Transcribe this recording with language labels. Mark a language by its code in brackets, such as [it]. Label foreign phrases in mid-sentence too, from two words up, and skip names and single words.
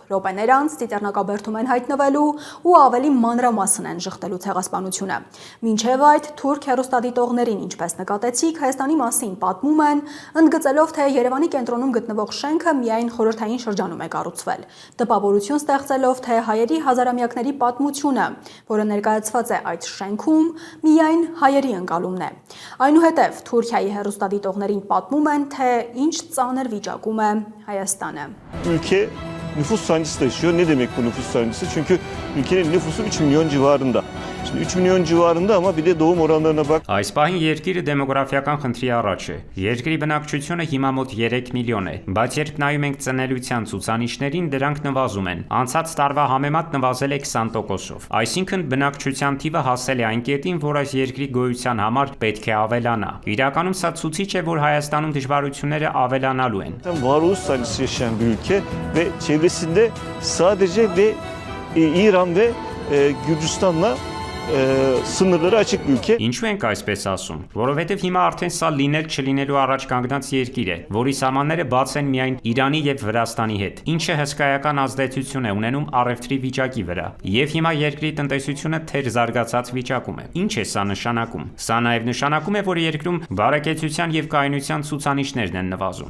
[hy] Րոպեներ անց Ծիծեռնակաբերդում են հայտնվելու ու ավելի մանրամասն են ժխտելու ցեղասպանությունը։ Մինչև այդ թուրք հեռուստադիտողներին, ինչպես նկատեցիք, Հայաստանի մասին պատմում են, ընդգծելով, թե Երևանի կենտրոնում գտնվող շենքը միայն խորհրդային շրջանում է կառուցվել, տպավորություն ստեղծելով, թե հայերի հազարամյակների պատմությունը, որը ներկայացված է այդ շենքում, միայն հայերի ընկալումն է։ Այնուհետև Թուրքիայի հեռուստադիտողներին պատմում են, թե ինչ ծանր վիճակում է Հայաստանը։ [tr] Ülke nüfus sancısı taşıyor. Ne demek bu nüfus sancısı? Çünkü ülkenin nüfusu 3 milyon civarında. Şimdi 3 milyon civarında ama bir de doğum oranlarına bak. [hy] Այս պահին երկիրը դեմոգրաֆիական խնդրի առաջ է։ Երկրի բնակչությունը հիմա մոտ 3 միլիոն է, բայց երբ նայում ենք ծնելիության ցուցանիշներին, դրանք նվազում են։ Անցած տարվա համեմատ նվազել է 20%-ով։ Այսինքն բնակչության թիվը հասել է այն կետին, որ այս երկրի գոյության համար պետք է avելանա։ Իրականում սա ցուցիչ է, որ Հայաստանում դժվարությունները avելանալու են։ [tr] Varoluş sancısı yaşayan bir ülke ve çevresinde sadece İran ve Gürcistan'la sınırları açık bir ülke. [hy] Ինչու ենք այսպես ասում, որովհետև հիմա արդեն սա լինել չլինելու առաջ կանգնած երկիր է, որի սահմանները բաց են միայն Իրանի եւ Վրաստանի հետ, ինչը հսկայական ազդեցություն է ունենում առևտրի վիճակի վրա։ Եվ հիմա երկրի տնտեսությունը թեր զարգացած վիճակում է։ Ինչ է սա նշանակում։ Սա նաեւ նշանակում է, որ երկրում բարեկեցության եւ կայունության ցուցանիշներն են նվազում։